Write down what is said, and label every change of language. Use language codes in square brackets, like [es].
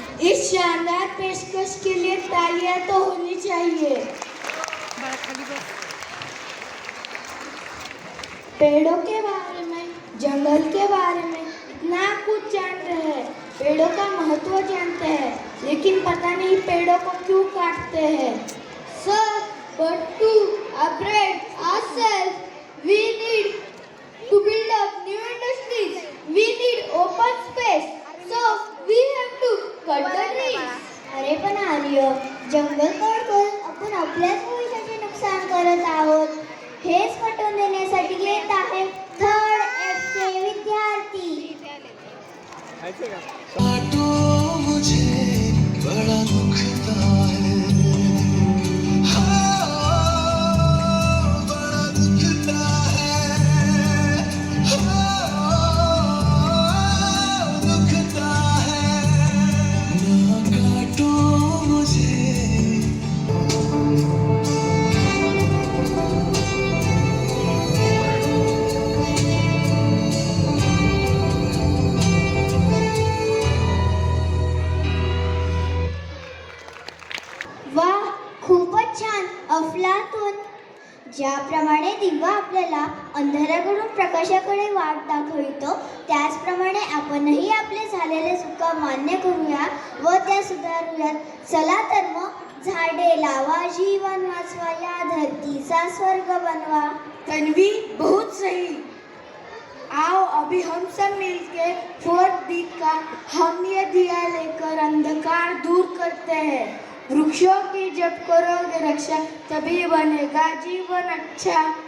[hi] इस शानदार पेशकश के लिए तालियां तो होनी चाहिए। पेड़ों के बारे में, जंगल के बारे में इतना कुछ जानते हैं, पेड़ों का महत्व जानते हैं, लेकिन पता नहीं पेड़ों को क्यों काटते हैं। [en] Sir, but to upgrade ourselves, we need to build up new industries. We need open space. So we have to cut the trees. [mr] अरे पण आर्य, जंगल तोडून आपण आपल्याच भविष्याचे नुकसान करत आहोत, हेच पटवून देण्यासाठी येत आहे थर्ड एफ चे विद्यार्थी। [hi] काटो मुझे बड़ा दुखता है, हाँ, बड़ा दुखता है, हाँ, दुखता है। ना काटो मुझे। [mr] वाह, खूपच छान अफलातून। ज्याप्रमाणे दिवा आपल्याला अंधाराकडून प्रकाशाकडे वाट दाखवितो, त्याचप्रमाणे आपणही आपले झालेले चुका मान्य करूया व त्या सुधारूया। चला तर मग झाडे लावा, जीवन वाचवा, या धरतीचा स्वर्ग बनवा। [hi] तन्वी, बहुत सही। आओ अभी हम सब मिलके फोर्थ डी का हम ये दिया लेकर अंधकार दूर करते हैं। वृक्षों की जब करोगे रक्षा, तभी बनेगा जीवन अच्छा।